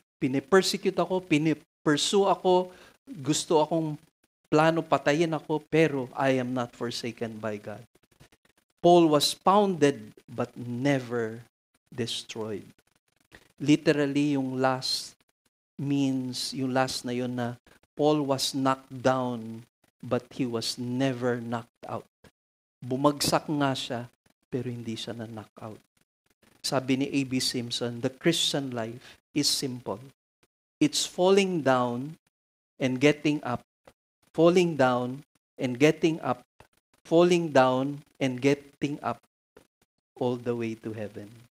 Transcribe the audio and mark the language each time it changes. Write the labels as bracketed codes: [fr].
[tl] Pinipersecute ako, pinipursue ako, gusto akong plano patayin ako, pero [en] I am not forsaken by God. Paul was pounded but never destroyed. Literally, yung last means, [tl] yung last na yun na [en] Paul was knocked down but he was never knocked out. [tl] Bumagsak nga siya, pero hindi siya na-knock out. Sabi ni [en] A.B. Simpson, the Christian life is simple. It's falling down and getting up, falling down and getting up, falling down and getting up, all the way to heaven.